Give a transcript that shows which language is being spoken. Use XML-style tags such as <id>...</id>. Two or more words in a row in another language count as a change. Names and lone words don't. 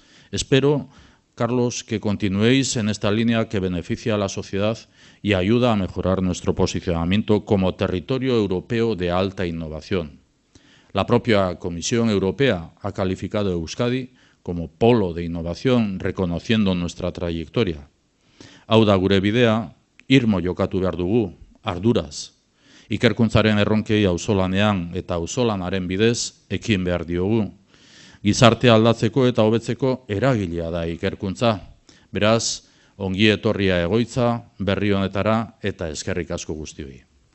<es>Espero, Carlos, que continuéis en esta línea que beneficia a la sociedad y ayuda a mejorar nuestro posicionamiento como territorio europeo de alta innovación. La propia Comisión Europea ha calificado a Euskadi como polo de innovación, reconociendo nuestra trayectoria.</es> <eu>Hau da gure bidea, irmo jokatu behar dugu, arduraz. Ikerkuntzaren erronkei auzolanean eta auzolanaren bidez ekin behar diogu. Gizartea aldatzeko eta hobetzeko eragilea da ikerkuntza. Beraz, ongi etorria egoitza, berri honetara eta eskerrik asko guztioi.</eu>